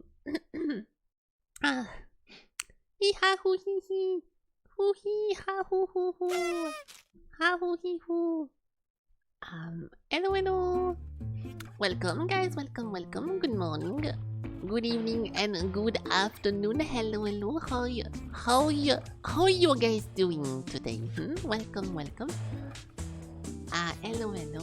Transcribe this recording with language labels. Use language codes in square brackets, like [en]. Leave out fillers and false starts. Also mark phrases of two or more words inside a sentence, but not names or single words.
[en] Hee ha hoo hee hee. Hoo hee ha hoo hoo hoo. Ha hoo hee hoo. Hello, hello. Welcome, guys. Welcome. Good morning, good evening, and good afternoon. Hello, hello. How you guys doing today? Welcome. Hello.